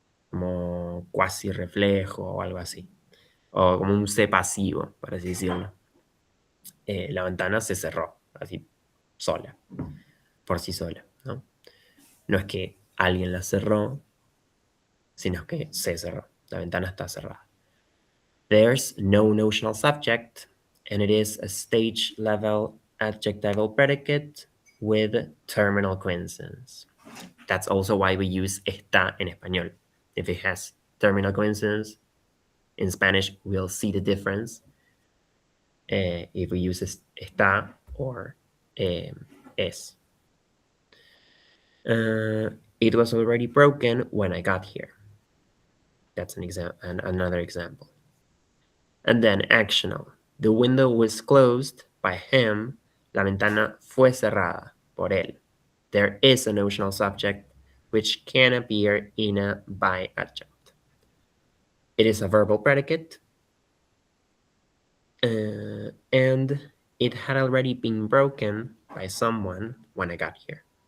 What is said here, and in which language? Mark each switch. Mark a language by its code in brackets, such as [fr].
[es] Como cuasi reflejo o algo así. O como un C pasivo, por así decirlo. La ventana se cerró, así, sola, por sí sola, ¿no? No es que alguien la cerró, sino que se cerró. La ventana está cerrada. [en] There's no notional subject, and it is a stage-level adjectival predicate with terminal coincidence. That's also why we use está [es] en español. [en] If it has terminal coincidence, in Spanish, we'll see the difference if we use está or es. It was already broken when I got here. That's another example. And then actional. The window was closed by him. [es] La ventana fue cerrada por él. [en] There is a notional subject which can appear in a by adjunct. It is a verbal predicate. And it had already been broken by someone when I got here.